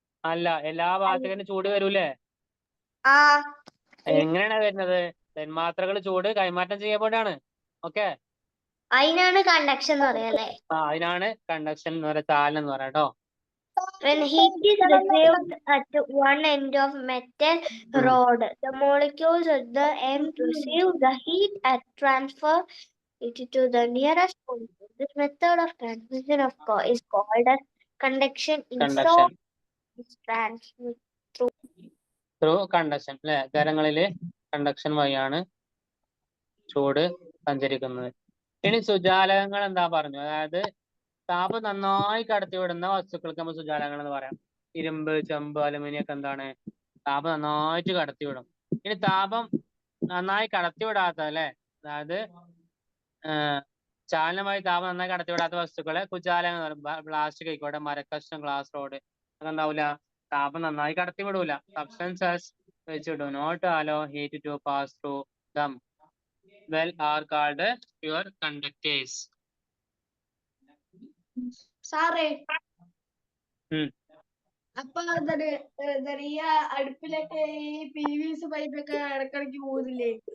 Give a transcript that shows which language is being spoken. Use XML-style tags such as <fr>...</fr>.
<ml>അല്ല, എല്ലാ ഭാഗത്തേക്കും ചൂട് വരൂലേ? എങ്ങനെയാണ് വരുന്നത്? തന്മാത്രകൾ ചൂട് കൈമാറ്റം ചെയ്യപ്പെടാണ്. ഓക്കെ, അതിനാണ് കണ്ടക്ഷൻ എന്ന് പറയാല്ലേ? അതിനാണ് കണ്ടക്ഷൻ എന്ന് പറയാ, ചാലനം എന്ന് പറയാം കേട്ടോ.</ml> <en>When heat is received at one end of metal rod, the molecules at the end receive the heat and transfer it to the nearest molecule. This method of transmission is called as conduction.</en> <ml>Conduction</ml> <en>Is transmitted</en> <ml>through conduction അല്ലെ? ഖരങ്ങളില് conduction വഴിയാണ് ചൂട് സഞ്ചരിക്കുന്നത്. ഇനി സുജാലകങ്ങൾ എന്താ പറഞ്ഞു? അതായത് താപം നന്നായി കടത്തിവിടുന്ന വസ്തുക്കൾക്ക് നമ്മൾ സുജാലകങ്ങൾ എന്ന് പറയാം. ഇരുമ്പ്, ചെമ്പ്, അലുമിനിയം ഒക്കെ എന്താണ്? താപം നന്നായിട്ട് കടത്തിവിടും. ഇനി താപം നന്നായി കടത്തിവിടാത്ത അല്ലെ, അതായത് ചാലനമായി താപം നന്നായി കടത്തിവിടാത്ത വസ്തുക്കളെ കുജാലകം എന്ന് പറയും. പ്ലാസ്റ്റിക് ആയിക്കോട്ടെ, മരക്കഷ്ണം, ഗ്ലാസ് റോഡ് ഒക്കെ ഉണ്ടാവില്ല, താപം നന്നായി കടത്തിവിടൂല.</ml> <en>Substances which do not allow heat to pass through them are called pure conductors.</en> <ml>സാറേ, അപ്പൊ ഈ അടുപ്പിലൊക്കെ ഈ PVC പൈപ്പൊക്കെ ഇടക്കിടക്ക് ഊതില്ലേ?</ml>